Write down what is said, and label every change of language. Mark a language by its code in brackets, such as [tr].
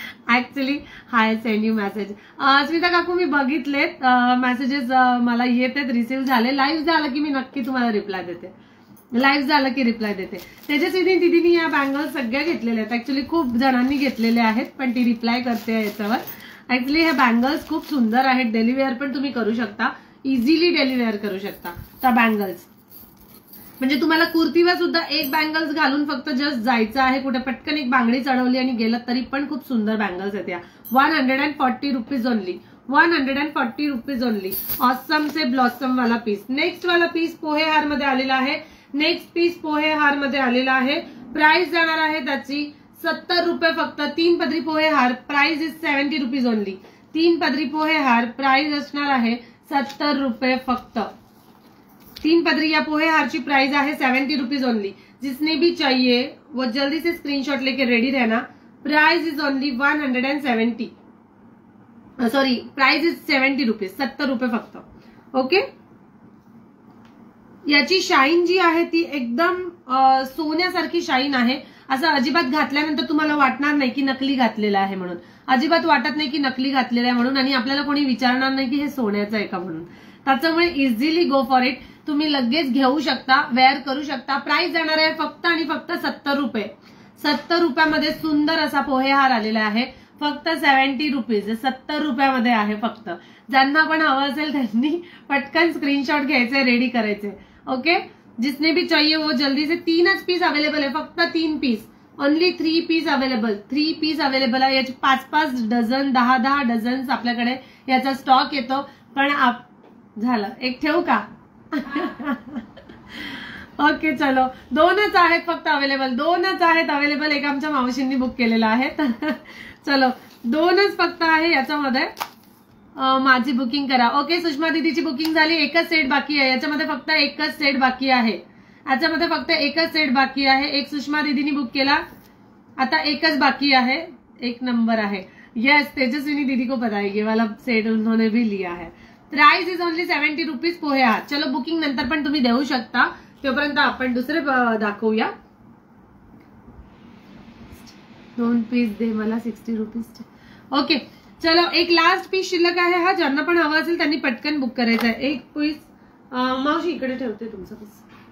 [en] Actually hi send you message. [mr] Smita काकू मी बघितलेत messages, मला येतात, रिसीव्ह झाले. लाईव्ह झालं की मी नक्की तुम्हाला रिप्लाय देते. लाईव्ह झालं की रिप्लाय देते. तेजस्विनी दिदीनी या बँगल्स सगळ्या घेतलेल्या आहेत. ऍक्च्युली खूप जणांनी घेतलेले आहेत पण ती रिप्लाय करते याच्यावर. ऍक्च्युली हे बँगल्स खूप सुंदर आहेत. डेली वेअर पण तुम्ही करू शकता. इझिली डेली वेअर करू शकता त्या बँगल्स. म्हणजे तुम्हाला कुर्तीवर सुद्धा एक बँगल्स घालून फक्त जस्ट जायचं आहे कुठे, पटकन एक बांगडी चढवली आणि गेलं तरी पण खूप सुंदर बँगल्स आहेत या. [en] 140 rupees only. 140 rupees only. [hi] Awesome से ब्लॉसम वाला पीस. [mr] नेक्स्ट वाला पीस पोहे हार मध्ये आलेला आहे. नेक्स्ट पीस पोहे हार मध्ये आलेला आहे. प्राइस जाणार आहे त्याची 70 रुपये फक्त. 3 पदरी पोहे हार. [en] Price is 70 rupees only. [mr] 3 पदरी पोहे हार. प्राइस असणार आहे 70 रुपये फक्त. [hi] 3 पदरी या पोहे हार की प्राइस है 70 रुपीज ओनली. जिसने भी चाहिए वो जल्दी से स्क्रीनशॉट लेके रेडी रहना. [en] Price is only 170. Sorry, price is 70 rupees. [mr] 70 रुपये फक्त. ओके, याची शाईन जी आहे ती एकदम सोन्यासारखी शाईन आहे. असं अजिबात घातल्यानंतर तुम्हाला वाटणार नाही की नकली घातलेला आहे म्हणून. अजिबात वाटत नाही की नकली घातलेला आहे म्हणून. आणि आपल्याला कोणी विचारणार नाही की हे सोन्याचं आहे का म्हणून. त्याच्यामुळे [en] Easily go for it. [mr] तुम्ही लगेच घेऊ शकता, वेअर करू शकता. प्राइस जाणार आहे फक्त आणि फक्त 70 रुपये. 70 रुपयामध्ये सुंदर असा पोहे हार आलेला आहे. फक्त 70 रुपीज, 70 रुपयामध्ये आहे फक्त. ज्यांना पण हवं असेल त्यांनी पटकन स्क्रीनशॉट घ्यायचे, रेडी करायचे. [hi] ओके, जिसने भी चाहिए वो जल्दी से. [mr] 3च पीस अवेलेबल आहे, फक्त 3 piece, [en] Only 3 piece available. [mr] 3 piece available आहे. याचे 5-5 डझन, 10-10 डझन आपल्याकडे याचा स्टॉक येतो. पण झालं, एक ठेवू का? ओके चलो, 2च आहेत फक्त अवेलेबल, 2च आहेत अवेलेबल. एक आमच्या मावशींनी बुक केलेला आहे. चलो 2च फक्त आहे याच्यामध्ये. माझी बुकिंग करा. ओके, सुषमा दीदीची बुकिंग झाली. एकच सेट बाकी आहे याच्यामध्ये, फक्त एकच सेट बाकी आहे याच्यामध्ये, फक्त एकच सेट बाकी आहे. एक सुषमा दीदीनी बुक केला, आता एकच बाकी आहे. 1 नंबर आहे. [hi] यस, तेजस्विनी दीदी को पता है, ये वाला सेट उन्होंने भी लिया है. [en] price is only 70 rupees [mr] पोहे हात. चलो, बुकिंग नंतर पण तुम्ही देऊ शकता. तोपर्यंत आपण दुसरे दाखवूया. 2 पीस दे मला 60 रुपीज. ओके चलो, एक लास्ट पीस शिल्लक आहे हा. ज्यांना पण हवा असेल त्यांनी पटकन बुक करायचं आहे. एक पीस मावशी इकडे ठेवते तुमचा पीस.